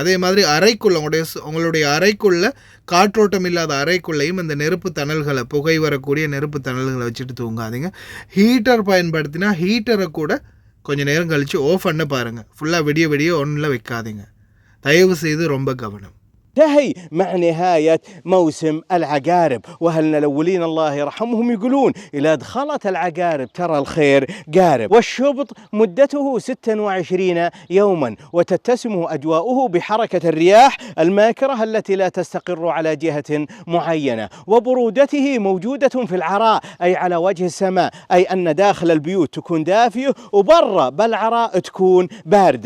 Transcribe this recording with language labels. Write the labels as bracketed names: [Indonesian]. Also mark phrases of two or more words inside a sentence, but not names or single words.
[Tamil] அதே மாதிரி அறைக்குள்ளே உங்களுடைய அறைக்குள்ளே காற்றோட்டம் இல்லாத அறைக்குள்ளேயும் அந்த நெருப்பு தணல்களை, புகை வரக்கூடிய நெருப்பு தணல்களை வச்சுட்டு தூங்காதீங்க. ஹீட்டர் பயன்படுத்தினா ஹீட்டரை கூட கொஞ்சம் நேரம் கழித்து ஆஃப் பண்ண பாருங்கள். ஃபுல்லாக விடிய ஒன்றில் வைக்காதீங்க. தயவு செய்து ரொம்ப கவனம். [Arabic] تهي مع نهاية موسم العقارب. وأهلنا الأولين الله يرحمهم يقولون إذا دخلت العقارب ترى الخير قارب. والشبط مدته 26 يوما، وتتسم أجواؤه بحركة الرياح الماكرة التي لا تستقر على جهة معينة، وبرودته موجودة في العراء أي على وجه السماء، أي أن داخل البيوت تكون دافية وبرا بالعراء تكون باردة.